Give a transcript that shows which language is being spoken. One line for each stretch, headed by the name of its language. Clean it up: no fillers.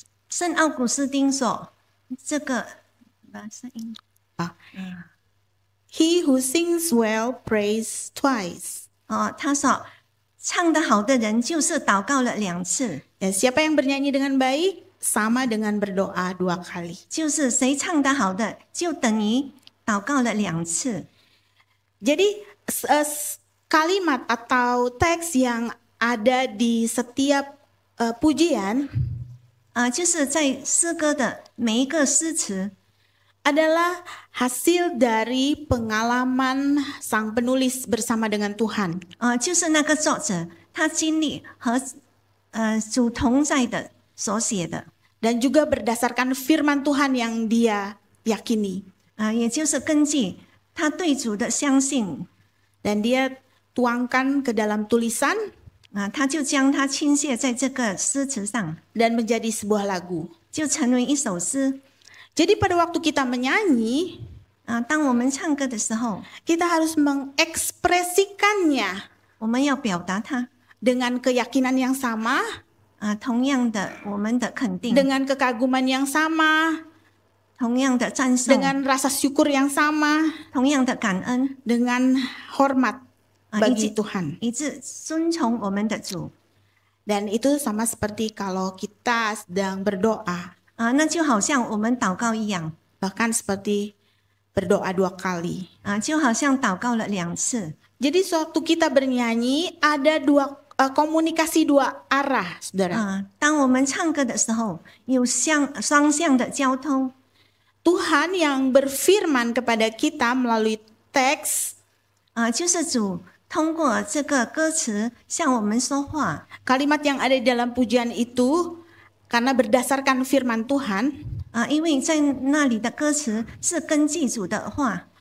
Chinese: 圣奥古斯丁说，这个声音
English: He who sings well prays twice.
Chinese: 他说唱得好的人就是祷告了2次，
Indonesian: Ya, siapa yang bernyanyi dengan baik sama dengan berdoa 2 kali.
Chinese: 就是谁唱得好的就等于祷告了2次。
Indonesian: Jadi kalimat atau teks yang ada di setiap pujian
Chinese: 就是在诗歌的每一个诗词
Indonesian: adalah hasil dari pengalaman sang penulis bersama dengan Tuhan.
Chinese: 就是那个作者他经历和主同在的所写的，
Indonesian: Dan juga berdasarkan firman Tuhan yang dia yakini.
Chinese: 也就是根据他对主的相信，
Indonesian: Dan dia tuangkan ke dalam tulisan
Chinese: 他就将它倾泻在这个诗词上，
Indonesian: dan menjadi sebuah lagu.
Chinese: 就成为一首诗。
Indonesian: Jadi pada waktu kita menyanyi,
Chinese: 当我们唱歌的时候，
Indonesian: kita harus mengekspresikannya
Chinese: 我们要表达它，
Indonesian: dengan keyakinan yang sama,
Chinese: 同样的我们的肯定，
Indonesian: dengan kekaguman yang sama,
Chinese: 同样的赞颂，
Indonesian: dengan rasa syukur yang sama,
Chinese: 同样的感恩，
Indonesian: dengan hormat bagi Tuhan.
Chinese: 以致尊崇我们的主。
Indonesian: Dan itu sama seperti kalau kita sedang berdoa,
Chinese: 那就好像我们祷告一样，
Indonesian: bahkan seperti berdoa 2 kali.
Chinese: 就好像祷告了2次。
Indonesian: Jadi sewaktu kita bernyanyi ada komunikasi 2 arah, saudara.
Chinese: 当我们唱歌的时候，有双向的交通。
Indonesian: Tuhan yang berfirman kepada kita melalui teks,
Chinese: 就是主通过这个歌词向我们说话。
Indonesian: kalimat yang ada di dalam pujian itu karena berdasarkan firman Tuhan,
Chinese: 因为在那里的歌词是根据主的话。